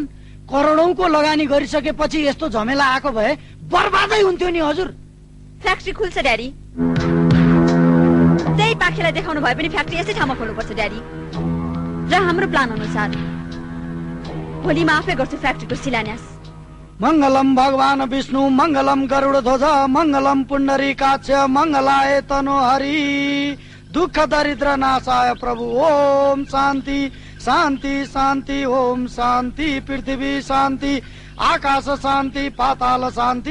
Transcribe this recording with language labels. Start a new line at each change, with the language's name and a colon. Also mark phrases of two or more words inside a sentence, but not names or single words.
Nepali: करोडौंको लगानी गरिसकेपछि यस्तो झमेला आएको भए बर्बादै हुन्थ्यो नि हजुर। फ्याक्ट्री खुल्छ ड्याडी। त्यही पाखेलाई देखाउनु भए पनि फ्याक्ट्री यसै ठाउँमा खोल्नुपर्छ ड्याडी। र हाम्रो प्लान अनुसार भोलि म आफै गर्छु फ्याक्ट्रीको शिलान्यास।
Sanskrit: मङ्गलम भगवान विष्णु मङ्गलम गरुड ध्वज मङ्गलम पुण्डरीकाक्ष मङ्गलाय तनोहरि दुःख दरिद्र नाशाय प्रभु। ओम शान्ति शान्ति शान्ति। ओम शान्ति। पृथ्वी शान्ति, आकाश शान्ति, पाताल शान्ति।